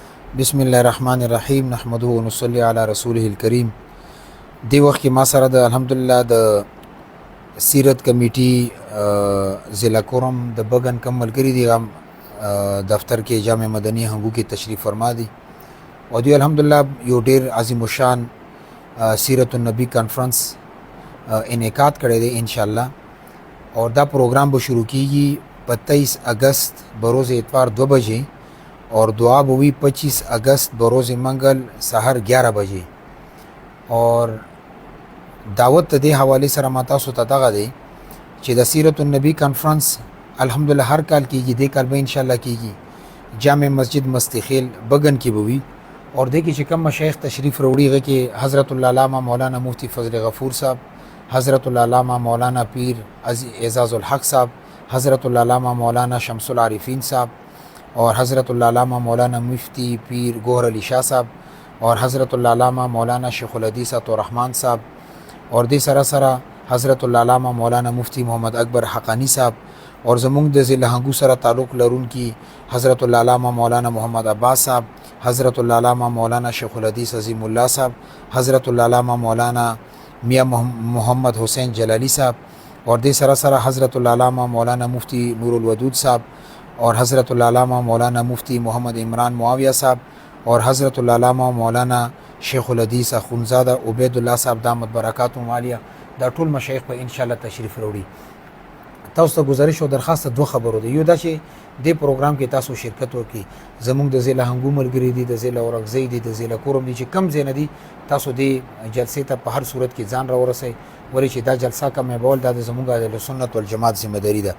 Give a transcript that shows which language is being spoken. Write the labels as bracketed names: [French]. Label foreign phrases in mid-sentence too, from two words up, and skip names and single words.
[Arabic] بسم الله الرحمن الرحیم نحمده ونصلي علی رسوله الکریم. [Pashto] دی وخت کې ما سره د الحمدلله د سیرت کمیټي ضلع کورم د بغن کم ملګري دي دفتر کې جامع مدني هنګو کې تشریف فرما دي او دی الحمدلله یو ډیر عظیم الشان سیرت النبی کانفرنس انعقاد کړی دی [Arabic] ان شاء الله. [Pashto] اور دا پروگرام به شروع کیږي [Urdu] 25 اگست بروز اتوار 2 بجے [Pashto] اور دعا بوی 25 اگست [Urdu] بروز منگل سحر 11 بجے. [Pashto] اور دعوت دې حواله سره ما تاسو ته دغه دی چې د سیرت النبی کانفرنس الحمدلله هر کال کیږي، دې کال به [Arabic] ان شاء الله [Pashto] کیږي جامع مسجد مستخیل بغن کې بوي. اور دې کې چې کوم مشایخ تشریف وروړي هغه کې حضرت العلامه مولانا مفتی فضل غفور صاحب، حضرت العلامه مولانا پیر اعزاز الحق صاحب، حضرت العلامه مولانا شمس العارفین صاحب اور حضرت العلامہ مولانا مفتی پیر گوہر علی شاہ صاحب اور حضرت العلامہ مولانا شیخ الحدیث عطارحمان صاحب اور دې سره سره حضرت العلامہ مولانا مفتی محمد اکبر حقانی صاحب اور زمونږ د ضلع هنګو سره تعلق لرونکي حضرت العلامہ مولانا محمد عباس صاحب، حضرت العلامہ مولانا شیخ الحدیث عظیم اللہ صاحب، حضرت العلامہ مولانا میاں محمد حسین جلالی صاحب اور دې سره سره حضرت العلامہ مولانا مفتی نور الودود صاحب اور حضرت العلامہ مولانا مفتی محمد عمران معاویہ صاحب اور حضرت العلامہ مولانا شیخ الحدیث اخونزادہ عبید الله صاحب [Arabic] دامت برکاتهم عالیه. [Pashto] دا ټول مشایخ په [Arabic] ان شاء الله [Pashto] تشریف وروړي. تاسو ته گزارش او درخواست دوه خبرو دی. یو دا چې دې پروګرام کې تاسو شرکت وکړي. زموږ د ضلع هنګو ملګري دي، د ضلع اورګزی دي، د ضلع کورم دي چې کم ځای نه دي، تاسو دې جلسې ته په هر صورت کې ځان راورسئ، ولې چې دا جلسه کمیبول دا د زموږ د سنت والجماعت ذمہ داری ده.